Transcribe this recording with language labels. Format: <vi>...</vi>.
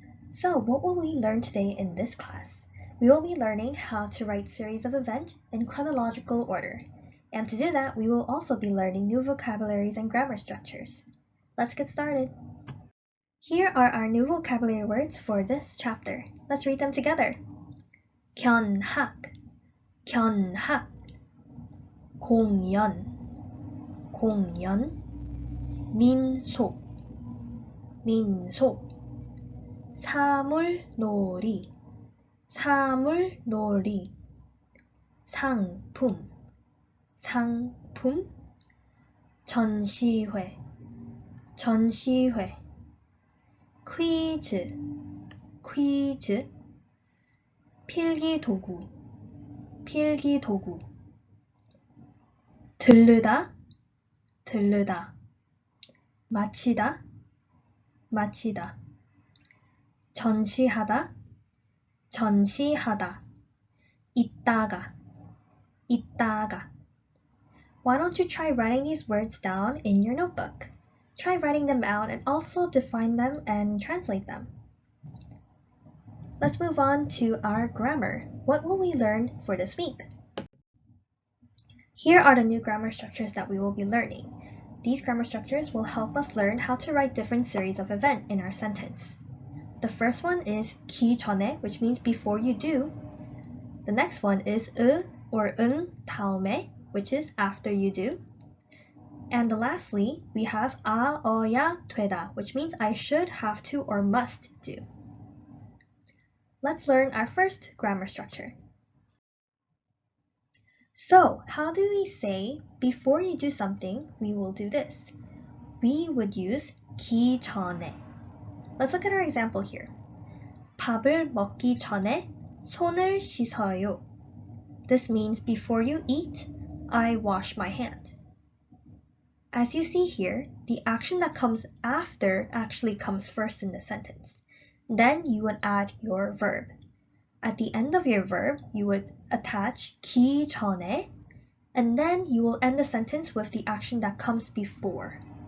<en>So, what will we learn today in this class? We will be learning how to write series of events in chronological order. And to do that, we will also be learning new vocabularies and grammar structures. Let's get started. Here are our new vocabulary words for this chapter. Let's read them together.</en> <ko>견학, 견학, 공연, 공연, 민속, 민속, 사물놀이, 사물놀이, 상품, 상품, 전시회, 전시회, 퀴즈, 퀴즈, 필기도구, 필기도구, 들르다, 들르다, 마치다, 마치다, 전시하다, 전시하다, 있다가, 있다가.</ko> <en>Why don't you try writing these words down in your notebook? Try writing them out and also define them and translate them. Let's move on to our grammar. What will we learn for this week? Here are the new grammar structures that we will be learning. These grammar structures will help us learn how to write different series of events in our sentence. The first one is 기 전에, which means before you do. The next one is 으 or 응 다음에, which is after you do. And lastly, we have 어야 되다, which means I should, have to, or must do. Let's learn our first grammar structure. So, how do we say, before you do something, we will do this? We would use 기 전에. Let's look at our example here.</en> <ko>밥을 먹기 전에 손을 씻어요.</ko> <en>This means before you eat, I wash my hand. As you see here, the action that comes after actually comes first in the sentence. Then you would add your verb. At the end of your verb, you would attach 기 전에, and then you will end the sentence with the action that comes before.</en>